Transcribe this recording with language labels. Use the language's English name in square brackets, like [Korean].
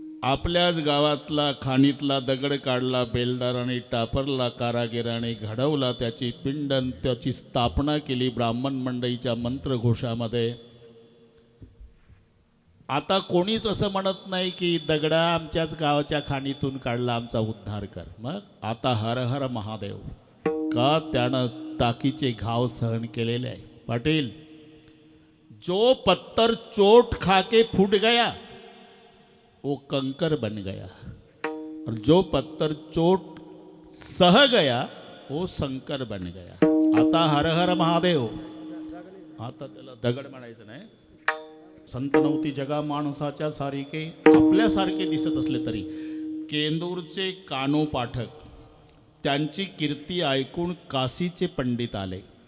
[Marathi] आपल्याच गावातला खाणीतला दगड काढला बेलदाराने, टापरला कारागिराने, घडवला त्याची पिंड, त्याची स्थापना केली ब्राह्मण मंडळीच्या मंत्रघोषामध्ये. आता कोणीच असं म्हणत नाही की दगडा आमच्याच गावाच्या खाणीतून काढला, आमचा उद्धार कर. मग आता हर हर महादेव, का त्यानं टाकीचे घाव सहन केलेले आहे. [Hindi] पाटील, जो पत्थर चोट खाके फूट गया वो कंकर बन गया, और जो पत्थर चोट सह गया वो संकर बन गया. [Marathi] आता हर हर महादेव, आता त्याला दगड म्हणायचं नाही. संत नव्हती जगा माणसाच्या सारखे, आपल्यासारखे दिसत असले तरी. केंदूरचे कानो पाठक, त्यांची कीर्ती ऐकून काशीचे पंडित आले.